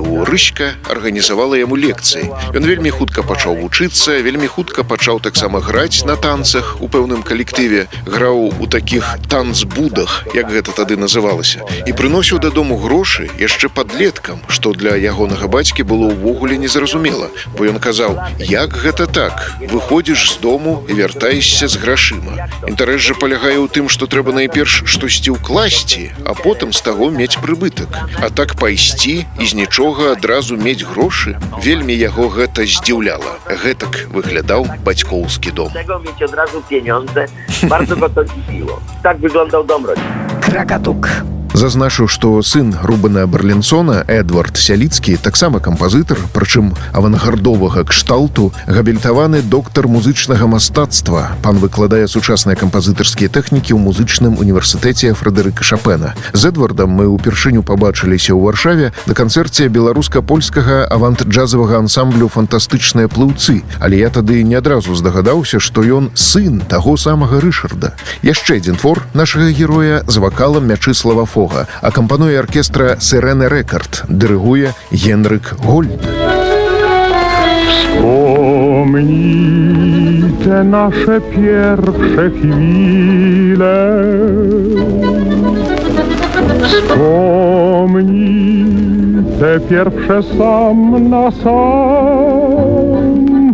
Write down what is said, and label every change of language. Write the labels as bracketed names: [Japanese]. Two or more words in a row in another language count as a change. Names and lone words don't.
[Belarusian] У Рыська арганізавала яму лекцыі. Ён вельмі хутка пачаў вучыцца, вельмі хутка пачаў таксама граць на танцах у пэўным калектыве, граў у такіх танцбудах, як гэта тады называлася, і прыносіў дадому грошы яшчэ падлеткам, што для ягонага бацькі было ўвогуле незразумела, бо ён казаў: як гэта так? Выходзіш з дому і вяртаешся з грашыма. Інтарэс жа палягае ў тым, што трэба найперш штосьці ўкласці, а потым з таго мець прыбытак. А так пайсці і з нічога адразу мець грошы? Вельмі яго гэта здзіўляла. [Polish] Гэтак wyglądał baćkowski dom. Tego mieć od razu pieniądze, bardzo go to dziwiło. Tak wyglądał dom rodzinny. [Belarusian] Кракатук. Зазначу, што сын Рубена Берлінсона, Эдвард Сяліцкі, таксама кампазітар, прычым авангардовага кшталту, габілітаваны доктар музычнага мастацтва. Пан выкладае сучасныя кампазітарскія тэхнікі ў музычным універсітэце Фрэдэрыка Шапена. З Эдвардам мы ўпершыню пабачыліся ў Варшаве на канцэрце беларуска-польскага авант-джазавага ансамблю «Фантастычныя плыўцы», але я тады не адразу здагадаўся, што ён сын таго самага Рышарда. Яшчэ адзін твор нашага героя з вакалам Мячыслава Фога. Акампануе аркестра Сирене Рекорд, дырыгуе Генрык Гольд. [Polish] Wspomnij te nasze pierwsze chwile. Wspomnij te pierwsze sam na sam.